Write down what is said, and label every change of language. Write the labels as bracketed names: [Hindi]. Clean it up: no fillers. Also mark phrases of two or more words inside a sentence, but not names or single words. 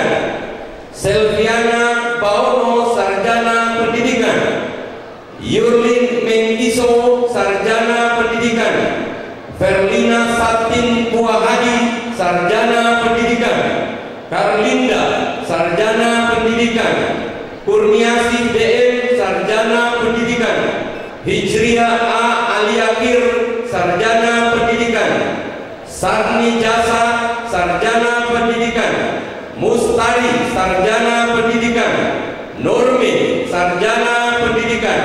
[Indonesian] Selviana Baono, Sarjana Pendidikan. Yurlin Mengiso, Sarjana Pendidikan. Verlina Satin Puahadi, Sarjana Pendidikan. Karlinda, Sarjana Pendidikan. Kurniasi DM, Sarjana Pendidikan. Hijriah A. Aliakir, Sarjana Pendidikan. Sarni Jasa, Sarjana Pendidikan. Mustari, Sarjana Pendidikan. Nurmin, Sarjana Pendidikan.